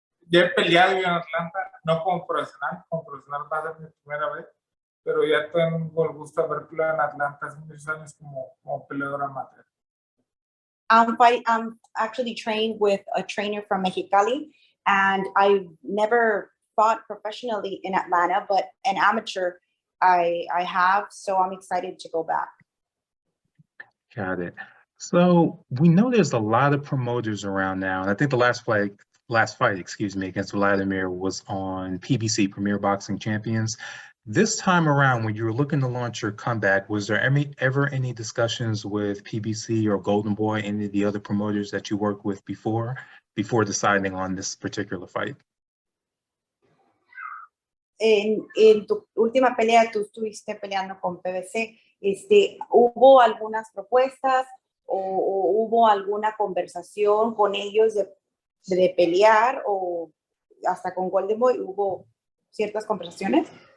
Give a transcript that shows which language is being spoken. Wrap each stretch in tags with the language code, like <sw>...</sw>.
<es>Ya he peleado yo en Atlanta, no como profesional va a ser mi primera vez, pero ya tengo el gusto de haber peleado en Atlanta hace muchos años como peleador amateur.</es> <en>I'm actually trained with a trainer from Mexicali, and I've never fought professionally in Atlanta, but an amateur I have, so I'm excited to go back. Got it. So we know there's a lot of promoters around now, and I think the last fight, against Vladimir was on PBC, Premier Boxing Champions. This time around, when you were looking to launch your comeback, was there ever any discussions with PBC or Golden Boy, any of the other promoters that you worked with before deciding on this particular fight?</en> <es>En tu última pelea, tú estuviste peleando con PBC. ¿Hubo algunas propuestas o hubo alguna conversación con ellos de pelear, o hasta con Golden Boy hubo ciertas conversaciones?</es>